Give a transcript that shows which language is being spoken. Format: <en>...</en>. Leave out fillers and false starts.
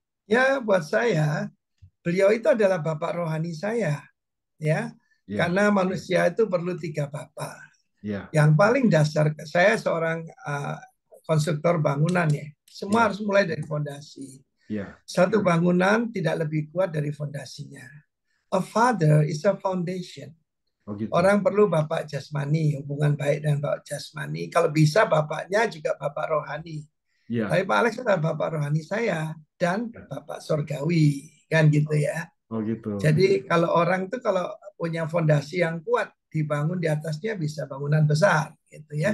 <id>ya buat saya beliau itu adalah bapak rohani saya, ya. Ya, Karena manusia itu perlu tiga bapak. ya, Yang paling dasar, saya seorang konstruktor bangunan ya. Semua harus mulai dari fondasi. ya. Satu bangunan tidak lebih kuat dari fondasinya.</id> <en>A father is a foundation.</en> <id>Oh gitu. Orang perlu bapak jasmani, hubungan baik dengan bapak jasmani. Kalau bisa bapaknya juga bapak rohani. Ya, Tapi Pak Alex adalah bapak rohani saya dan ya. bapak surgawi, kan gitu ya. Oh gitu. Jadi kalau orang itu kalau punya fondasi yang kuat, dibangun di atasnya bisa bangunan besar, gitu ya.</id>